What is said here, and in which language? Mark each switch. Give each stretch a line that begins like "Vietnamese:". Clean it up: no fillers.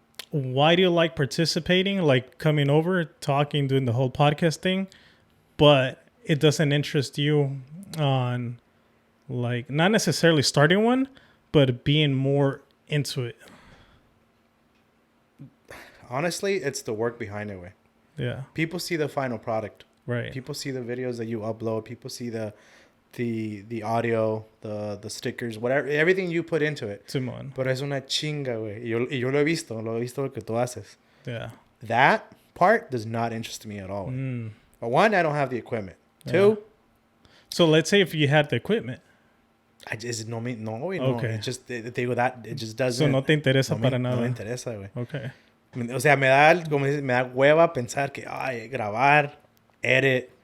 English: Why do you like participating, like coming over, talking, doing the whole podcast thing, but it doesn't interest you on, like, not necessarily starting one, but being more into it? Honestly, it's the work behind it. Way. Yeah, People see the final product. right. People see the videos that you upload. People see the audio, the stickers, whatever, everything you put into it. Simón.
Spanish: Pero es una chinga, güey. Y yo lo he visto lo que tú haces.
English: Yeah. That part does not interest me at all. But one, I don't have the equipment. Two, So let's say if you had the equipment. I just no, güey, no. Okay. It just
Spanish: te digo
English: that it just doesn't.
Spanish: So no te interesa para No nada. me interesa, güey.
English: Okay.
Spanish: O sea, me da hueva pensar que grabar, edit,